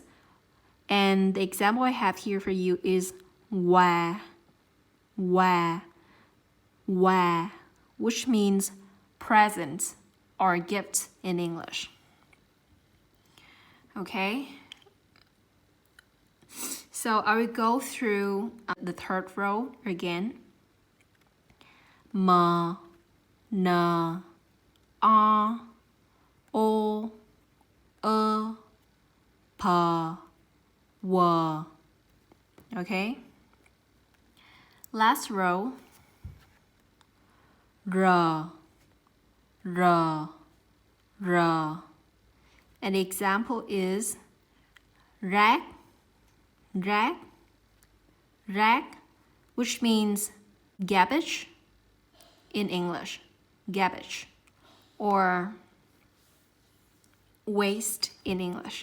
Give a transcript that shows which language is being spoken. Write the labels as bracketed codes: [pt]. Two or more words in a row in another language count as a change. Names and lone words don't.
[en] And the example I have here for you is wa, which means present or gift in English. Okay? So I will go through the third row again. Ma, na, a, o, pa, wa. Okay? Last row. Ra, and the example is rag, which means garbage in English, garbage, or waste in English.